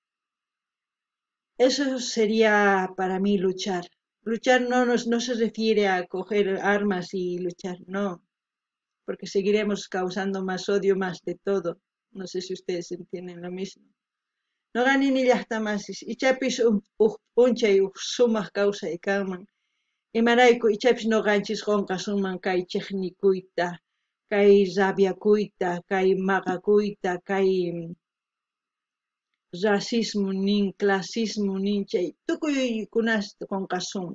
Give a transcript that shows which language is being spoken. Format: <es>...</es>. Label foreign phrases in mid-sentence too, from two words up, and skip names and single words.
<es>Eso sería para mí luchar. Luchar no se refiere a coger armas y luchar, no, porque seguiremos causando más odio, más de todo. No sé si ustedes entienden lo mismo.</es> <qu>No ganin ni llaqtamasis, ichapis unchay sumaq kawsay kanman. Imarayku ichapis noqanchis qonqasunman kay chiqnikuyta, kay rabiakuyta, kay maqakuyta, kay racismo nin, clasismo nin, chay tukuykunasta qonqasunman.</qu>